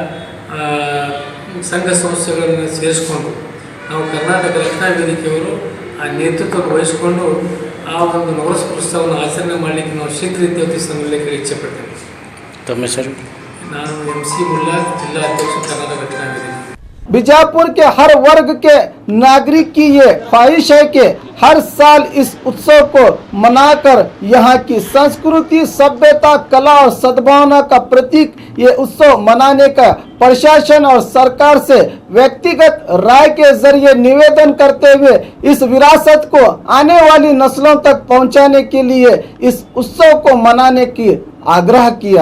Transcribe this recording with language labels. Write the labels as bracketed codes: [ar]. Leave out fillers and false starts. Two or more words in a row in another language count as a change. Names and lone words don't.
[kn] ಸಂಘ ಸಂಸ್ಥೆಗಳನ್ನು ಸೇರಿಸ್ಕೊಂಡು ನಾವು ಕರ್ನಾಟಕ ರಕ್ಷಣಾ ವೇದಿಕೆಯವರು ಆ ನೇತೃತ್ವ ವಹಿಸಿಕೊಂಡು ಆ ಒಂದು ನವರಸಪುರ ಉತ್ಸವವನ್ನು ಆಚರಣೆ ಮಾಡಲಿಕ್ಕೆ ನಾವು ಶೀಘ್ರ ಇತ್ಯರ್ಥಿ ಸಂಘಕ್ಕೆ ಇಚ್ಛೆ ಪಡ್ತೇವೆ. ತಮ್ಮ ಹೆಸರು? ನಾನು MC ಮುಲ್ಲಾ, ಜಿಲ್ಲಾ ಅಧ್ಯಕ್ಷ ಕರ್ನಾಟಕ ರಕ್ಷಣಾ ವೇದಿಕೆ. [hi] बीजापुर के हर वर्ग के नागरिक की ये ख्वाहिश है कि हर साल इस उत्सव को मनाकर यहाँ की संस्कृति, सभ्यता, कला और सद्भावना का प्रतीक ये उत्सव मनाने का प्रशासन और सरकार से व्यक्तिगत राय के जरिए निवेदन करते हुए इस विरासत को आने वाली नस्लों तक पहुँचाने के लिए इस उत्सव को मनाने की आग्रह किया।